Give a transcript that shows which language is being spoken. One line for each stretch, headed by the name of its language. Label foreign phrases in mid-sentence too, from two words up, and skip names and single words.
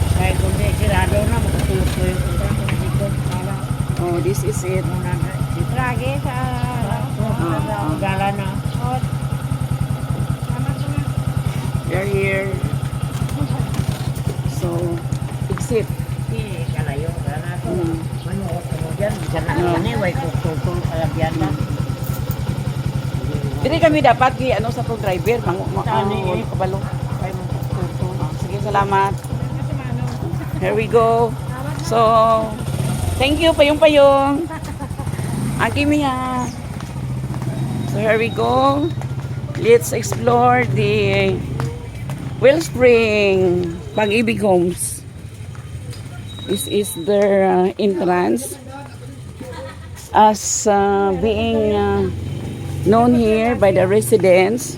English: Oh, this is it. We're here. So, exit.
Cebuano: Dili kami dapat ano sa driver kabalo. Sige, salamat.
English: Here we go. So, thank you payong-payong. Aki Mia. So here we go. Let's explore the Wellspring Pag-ibig Homes. This is their entrance as being known here by the residents.